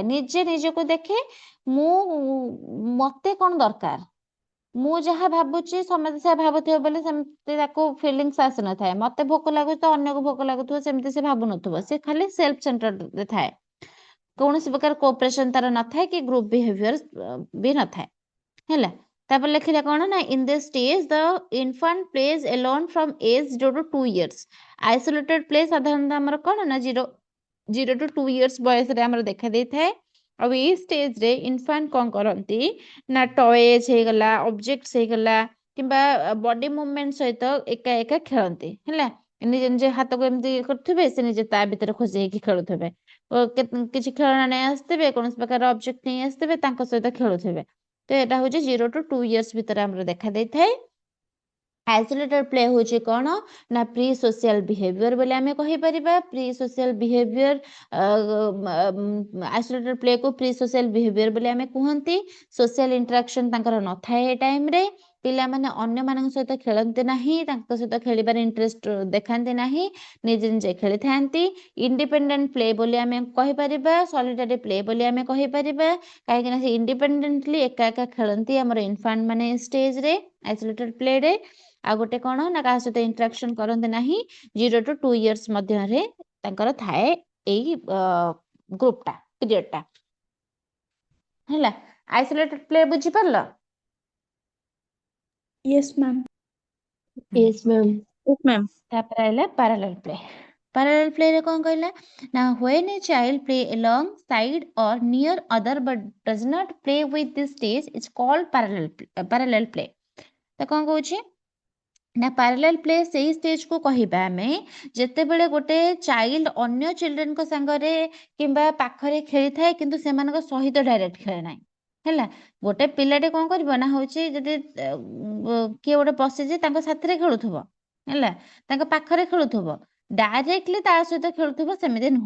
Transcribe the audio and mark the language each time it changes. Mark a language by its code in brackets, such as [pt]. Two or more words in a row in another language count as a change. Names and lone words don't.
[or] ନିଜେ ନିଜକୁ ଦେଖେ ମୁଁ ମତେ କଣ ଦରକାର ମୁଁ ଯାହା ଭାବୁଛି ସମସ୍ତେ ସେୟା ଭାବୁଥିବ ବୋଲି ସେମିତି ତାକୁ ଫିଲିଙ୍ଗସ୍ ଆସିନଥାଏ। ମତେ ଭୋକ ଲାଗୁଛି ତ ଅନ୍ୟକୁ ଭୋକ ଲାଗୁଥିବ ସେମିତି ସେ ଭାବୁନଥିବ। ସେ ଖାଲି [en] self centerରେ [or] ଥାଏ। କୌଣସି ପ୍ରକାର କୋଅପରେସନ ତାର ନଥାଏ କି [en] group behavior [or] ବି ନଥାଏ ହେଲା। ତାପରେ ଲେଖିଲା କଣ ନା [en] In this stage the infant plays alone from age 0 to 2 years। isolated play [or] ସାଧାରଣତଃ ଆମର କଣ ନା 0 [en] to 2 years [or] ବୟସରେ ଆମର ଦେଖା ଦେଇଥାଏ। ଆଉ ଏଇ ଷ୍ଟେଜରେ ଇନଫାଣ୍ଟ କଣ କରନ୍ତି ନା ଟଏଜ ହେଇଗଲା ଅବଜେକ୍ଟସ ହେଇଗଲା କିମ୍ବା [en] body movement [or] ସହିତ ଏକା ଏକା ଖେଳନ୍ତି ହେଲା। ନିଜେ ନିଜେ ହାତକୁ ଏମିତି କରୁଥିବେ ସେ ନିଜେ ତା ଭିତରେ ଖୁସି ହେଇକି ଖେଳୁଥିବେ। କିଛି ଖେଳଣା ନେଇ ଆସିଥିବେ କୌଣସି ପ୍ରକାର ଅବଜେକ୍ଟ ନେଇ ଆସିଥିବେ ତାଙ୍କ ସହିତ ଖେଳୁଥିବେ। ତ ଏଇଟା ହଉଛି 0 [en] to 2 years [or] ଭିତରେ ଆମର ଦେଖା ଦେଇଥାଏ। [en] isolated play [or] ହଉଛି କଣ ନା [en] pre social behavior [or] ବୋଲି ଆମେ କହିପାରିବା। [en] pre social behavior isolated play [or] କୁ [en] pre social behavior [or] ବୋଲି ଆମେ କୁହନ୍ତି। [en] social interaction [or] ତାଙ୍କର ନଥାଏ ଏ ଟାଇମରେ। ପିଲାମାନେ ଅନ୍ୟମାନଙ୍କ ସହିତ ଖେଳନ୍ତି ନାହିଁ ତାଙ୍କ ସହିତ ଖେଳିବାରେ ଇଣ୍ଟରେଷ୍ଟ ଦେଖାନ୍ତି ନାହିଁ ନିଜେ ନିଜେ ଖେଳିଥାନ୍ତି। [en] independent play [or] ବୋଲି ଆମେ କହିପାରିବା [en] solitary play [or] ବୋଲି ଆମେ କହିପାରିବା। କାହିଁକିନା ସେ ଇଣ୍ଡିପେଣ୍ଡେଣ୍ଟଲି ଏକା ଏକା ଖେଳନ୍ତି ଆମର ଇନଫାଣ୍ଟ ମାନେ ଷ୍ଟେଜରେ [en] isolated playରେ। [or] ଆଉ ଗୋଟେ କଣ ନା କାହା ସହିତ ଇଣ୍ଟରାକ୍ସନ କରନ୍ତି ନାହିଁ 0 [en] to 2 years [or] ମଧ୍ୟରେ ତାଙ୍କର ଥାଏ ଏଇ ଗ୍ରୁପଟା ପିରିୟଡଟା ହେଲା। [en] isolated play [or] ବୁଝିପାରିଲ? [en] Yes, ma'am. Yes, ma'am. Yes, ma'am. [or] ତାପରେ আহিଲା [en] parallel play। parallel play [or] ରେ କଣ କହିଲା ନା [en] when a child play along side or near other but does not play with this stage is called parallel play। [or] ତ କଣ କହୁଛି ନା [en] parallel play [or] ସେଇ ଷ୍ଟେଜକୁ କହିବା ଆମେ ଯେତେବେଳେ ଗୋଟେ ଚାଇଲ୍ଡ ଅନ୍ୟ ଚିଲଡ୍ରେନଙ୍କ ସାଙ୍ଗରେ କିମ୍ବା ପାଖରେ ଖେଳିଥାଏ କିନ୍ତୁ ସେମାନଙ୍କ ସହିତ ଡାଇରେକ୍ଟ ଖେଳେ ନାହିଁ ହେଲା। ଗୋଟେ ପିଲାଟେ କଣ କରିବ ନା ହଉଛି ଯଦି କିଏ ଗୋଟେ ବସିଛି ତାଙ୍କ ସାଥିରେ ଖେଳୁଥିବ ହେଲା ତାଙ୍କ ପାଖରେ ଖେଳୁଥିବ ଡାଇରେକ୍ଟଲି ତା ସହିତ ଖେଳୁଥିବ ସେମିତି ନୁହଁ।